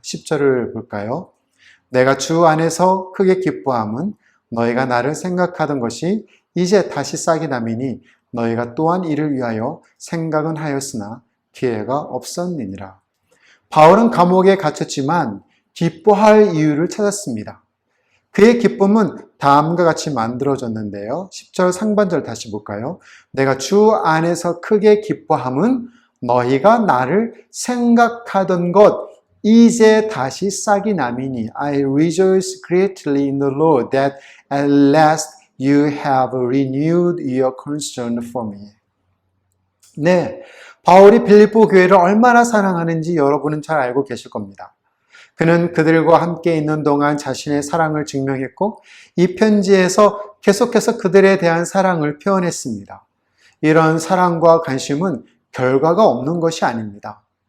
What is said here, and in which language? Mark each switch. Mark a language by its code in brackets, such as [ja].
[ko] 10절을 볼까요? 내가 주 안에서 크게 기뻐함은 너희가 나를 생각하던 것이 이제 다시 싹이 나미니 너희가 또한 이를 위하여 생각은 하였으나 기회가 없었느니라. 바울은 감옥에 갇혔지만 기뻐할 이유를 찾았습니다. 그의 기쁨은 다음과 같이 만들어졌는데요. 10절 상반절 다시 볼까요? 내가 주 안에서 크게 기뻐함은 너희가 나를 생각하던 것 이제 다시 싹이 남이니 [en] I rejoice greatly in the Lord that at last you have renewed your concern for me. [ko] 네, 바울이 빌립보 교회를 얼마나 사랑하는지 여러분은 잘 알고 계실 겁니다. 그는 그들과 함께 있는 동안 자신의 사랑을 증명했고 이 편지에서 계속해서 그들에 대한 사랑을 표현했습니다. 이런 사랑과 관심은 결과가 없는 것이 아닙니다.